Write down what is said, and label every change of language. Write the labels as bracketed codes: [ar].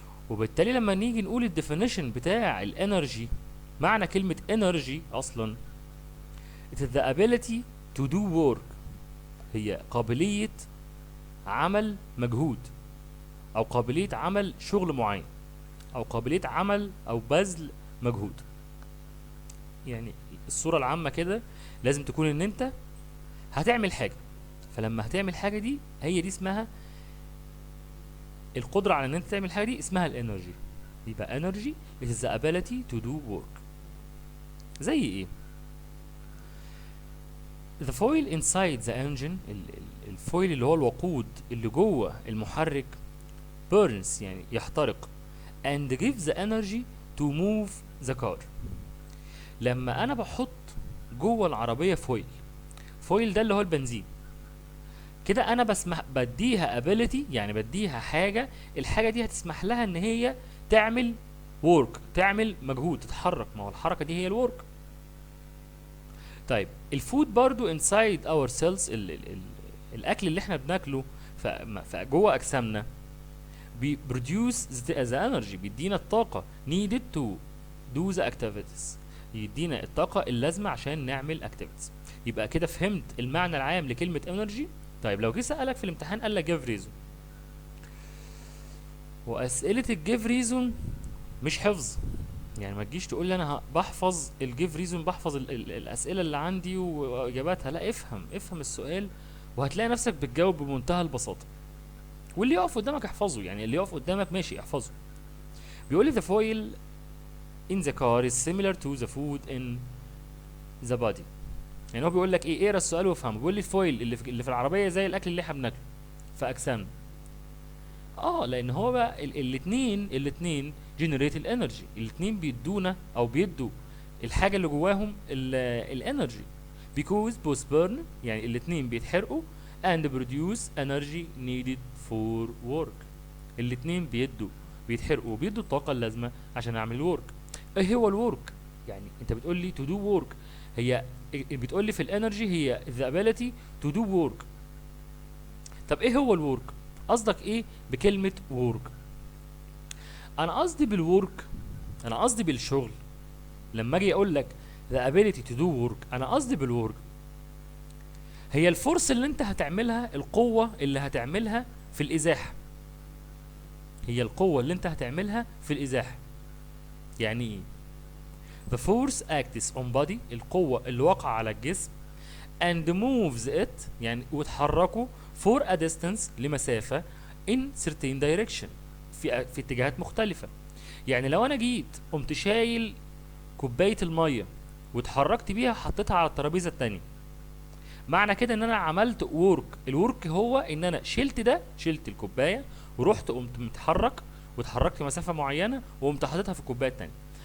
[ar] وبالتالي لما نيجي نقول الديفينيشن بتاع الانرجي، معنى كلمة انرجي اصلا [en] it is the ability to do work، [ar] هي قابلية عمل مجهود، او قابلية عمل شغل معين، او قابلية عمل او بذل مجهود. يعني الصورة العامة كده لازم تكون ان انت هتعمل حاجة، فلما هتعمل حاجة دي هي دي اسمها القدرة على ان انت تعمل حاجة، دي اسمها الانرجي. [en] يبقى energy it is the ability to do work. [ar] زي ايه؟ [en] the foil inside the engine، [ar] الفويل اللي هو الوقود اللي جوه المحرك [en] burns، [ar] يعني يحترق، [en] and gives the energy to move the car. [ar] لما انا بحط جوه العربية فويل ده اللي هو البنزين، كده انا بديها ability، يعني بديها حاجه، الحاجه دي هتسمح لها ان هي تعمل work، تعمل مجهود، تتحرك. ما هو الحركه دي هي الورك. طيب الفود برضو [en] inside our cells، [ar] ال الاكل اللي احنا بناكله جوه اجسامنا [en] produce the energy، [ar] بيدينا الطاقه [en] needed to do the activities، [ar] يدينا الطاقه اللازمه عشان نعمل activities. يبقى كده فهمت المعنى العام لكلمه energy. طيب لو جه سألك في الامتحان قال لك [en] give reason، [ar] وأسئلة الجيف ريزون مش حفظ، يعني ما تجيش تقول لي انا بحفظ الجيف ريزون، بحفظ ال الأسئلة اللي عندي وإجاباتها. لا، افهم السؤال وهتلاقي نفسك بتجاوب بمنتهى البساطة. واللي يقف قدامك احفظه، يعني اللي يقف قدامك ماشي احفظه. بيقول لي [en] the foil in the car is similar to the food in the body. [ar] يعني هو بيقول لك ايه؟ اقرا السؤال وافهمه. بيقول لي الفويل اللي في العربية زي الأكل اللي احنا بناكله في أجسامنا. لان هو بقى الاتنين جنريت الانرجي، الاتنين بيدونا او بيدوا الحاجه اللي جواهم الانرجي. [en] because both burn، [ar] يعني الاتنين بيتحرقوا [en] and produce energy needed for work، [ar] الاتنين بيتحرقوا وبيدوا الطاقه اللازمه عشان اعمل الورك. ايه هو الورك؟ يعني انت بتقول لي [en] to do work، [ar] هي بتقول لي في الانرجي هي [en] the ability to do work. [ar] طب ايه هو الورك؟ قصدك ايه بكلمة work؟ انا قصدي بالورك، انا قصدي بالشغل. لما اجي اقول لك [en] the ability to do work، [ar] انا قصدي بالورك هي الفورس اللي انت هتعملها، القوة اللي هتعملها في الازاحة، هي القوة اللي انت هتعملها في الازاحة. يعني ايه؟ [en] the force acts on body، [ar] القوة اللي واقعة على الجسم، [en] and moves it، [ar] يعني وتحركه [en] for a distance، [ar] لمسافة [en] in certain direction، [ar] في اتجاهات مختلفة. يعني لو انا جيت قمت شايل كوباية المية واتحركت بيها حطيتها على الترابيزة التانية، معنى كده ان انا عملت وورك. الورك هو ان انا شلت الكوباية ورحت قمت متحرك، واتحركت مسافة معينة وقمت حاططها في الكوباية التانية.